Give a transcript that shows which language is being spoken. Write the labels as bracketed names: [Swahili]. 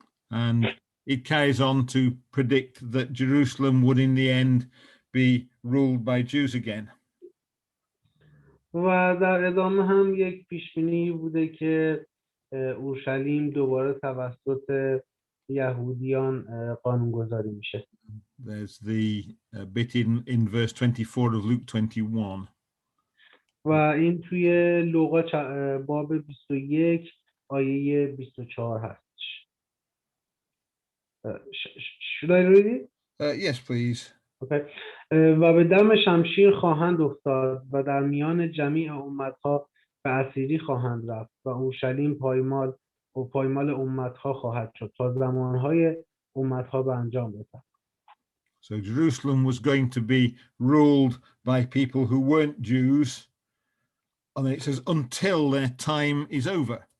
[English] And it carries on to predict that Jerusalem would in the end be ruled by Jews again. [Persian] و در ادامه هم یک پیشبینی بوده که اورشلیم دوباره توسط یهودیان قانونگذاری میشه. [English] There's the bit in verse 24 of Luke 21. [Persian] و این توی لوقا باب 21 آیه 24 هستش. [English] Should I read it? Yes, please. Okay. [Persian] و به دم شمشیر خواهند افتاد و در میان جمیع امتها به اسیری خواهند رفت و اورشلیم پایمال امتها خواهد شد تا زمانهای امتها به انجام رسد. [English] So Jerusalem was going to be ruled by people who weren't Jews, and then it says until their time is over.